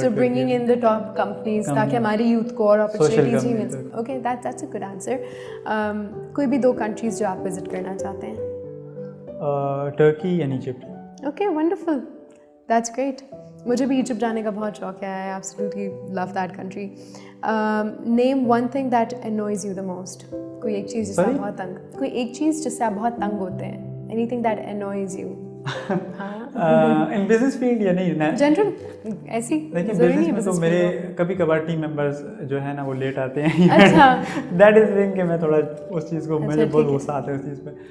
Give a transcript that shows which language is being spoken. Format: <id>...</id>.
<en>so bringing in the top companies</en> <ur>تاکہ ہماری youth کو اور اپرچونیٹیز بھی مل سکیں.</ur> <en>Okay that's a good answer.</en> <ur>کوئی بھی 2 کنٹریز جو آپ وزٹ کرنا چاہتے ہیں؟</ur> <en>Turkey and Egypt. Okay wonderful, that's great.</en> <ur>مجھے بھی ایجپٹ جانے کا بہت شوق ہے.</ur> <en>I absolutely love that country. Name one thing that annoys you the most.</en> <ur>کوئی ایک چیز جس سے آپ بہت کوئی ایک چیز جس سے آپ بہت تنگ ہوتے ہیں.</ur> <en>Anything that annoys you. In business field</en> <ur>یا نہیں جنرل ایسی دیکھیں بزنس میں تو میرے کبھی کبھار ٹیم ممبرس جو ہے نا وہ لیٹ آتے ہیں.</ur> <en>that is thing</en> <ur>کہ میں تھوڑا اس چیز کو مجھے بہت غصہ آتا ہے اس چیز پہ.</ur>